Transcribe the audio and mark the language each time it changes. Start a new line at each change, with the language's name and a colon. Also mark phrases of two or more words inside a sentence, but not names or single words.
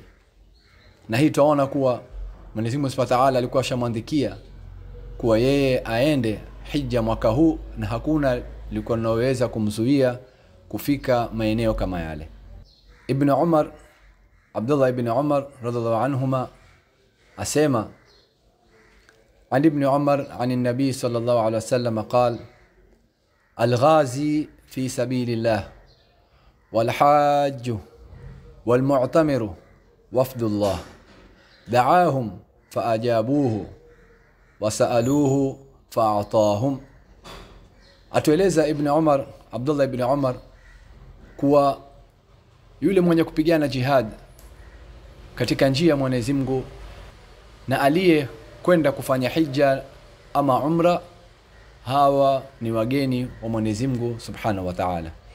Swahili: Na hii tunaona kuwa Mwenyezi Mungu
Arabic: سبحانه وتعالى
Swahili: alikuwa shamwandikia kuwa yeye aende hija mwaka huu, na hakuna lilikuwa linaloweza kumzuia kufika maeneo kama yale. Ibn Umar, Abdullah ibn Umar
Arabic: رضي الله عنهما
Swahili: asema,
Arabic: عن ابن عمر عن النبي صلى الله عليه وسلم قال: الغازي في سبيل الله والحاج والمعتمر وفد الله دعاهم فأجابوه وسألوه فأعطاهم.
Swahili: Atueleza Ibn Umar, Abdullah ibn Umar, kuwa yule mwenye kupigana jihad katika njia ya Mwenyezi Mungu na aliye kwenda kufanya hija ama umra, hawa ni wageni wa Mwenyezi Mungu
Arabic: سبحانه وتعالى.